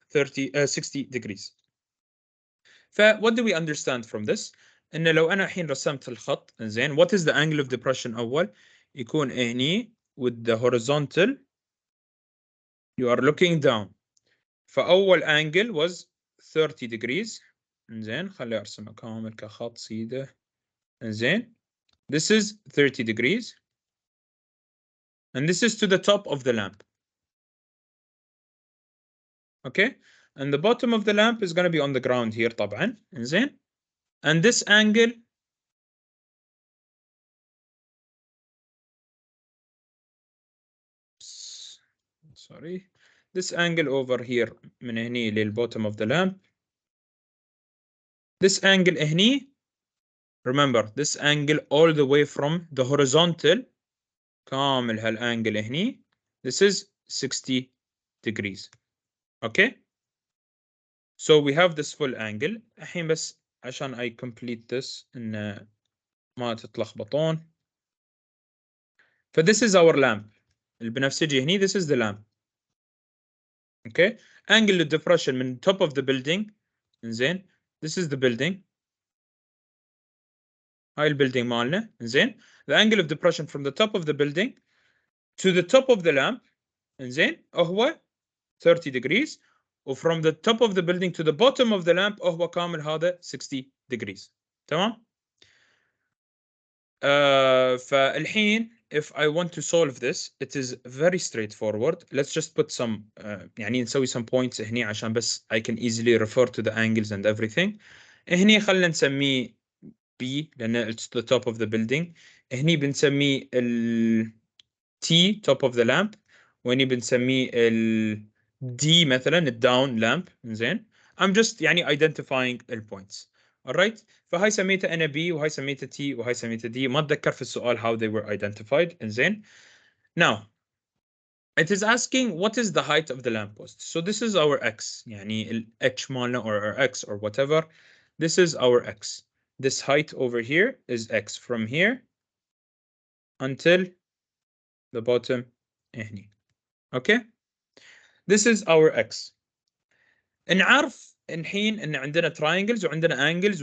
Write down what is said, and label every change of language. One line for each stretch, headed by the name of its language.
English: 60 degrees. ف what do we understand from this؟
Arabic: إنه لو أنا الحين رسمت الخط إنزين
English: what is the angle of depression أول؟
Arabic: يكون هني
English: with the horizontal you are looking down. فأول angle was 30 degrees.
Arabic: إنزين خلي أرسمه كامل كخط سيده.
English: إنزين this is 30 degrees and this is to the top of the lamp. Okay, and the bottom of the lamp is going to be on the ground here طبعا. إنزين and this angle sorry this angle over here
Arabic: من هني
English: للbottom of the lamp this angle هني remember this angle all the way from the horizontal
Arabic: كامل هالانجل هني
English: this is 60 degrees. Okay, so we have this full angle.
Arabic: الحين بس عشان
English: I complete this
Arabic: إن ما تتلخبطون.
English: ف this is our lamp
Arabic: البنفسجي هني
English: this is the lamp. Okay, angle of depression من top of the building إنزين this is the building
Arabic: هاي البيلدينج مالنا إنزين
English: the angle of depression from the top of the building to the top of the lamp إنزين هو 30 degrees و from the top of the building to the bottom of the lamp
Arabic: هو كامل هذا
English: 60 degrees. تمام؟ فالحين if I want to solve this it is very straightforward. Let's just put some
Arabic: يعني نسوي
English: some points هني عشان بس I can easily refer to the angles and everything.
Arabic: هني خلينا نسميه B لأنه
English: it's the top of the building.
Arabic: هني بنسميه ال T
English: top of the lamp
Arabic: وهني بنسميه ال D مثلا ال
English: down lamp. زين I'm just يعني identifying ال points.
Arabic: alright فهاي سميتها أنا B وهاي سميتها T وهاي سميتها D. ما أتذكر في السؤال
English: how they were identified. زين now it is asking what is the height of the lamppost. So this is our X
Arabic: يعني ال H مالنا
English: or our X or whatever. This is our X. This height over here is X from here until the bottom هني. Okay, this is our X.
Arabic: نعرف الحين ان عندنا triangles وعندنا angles.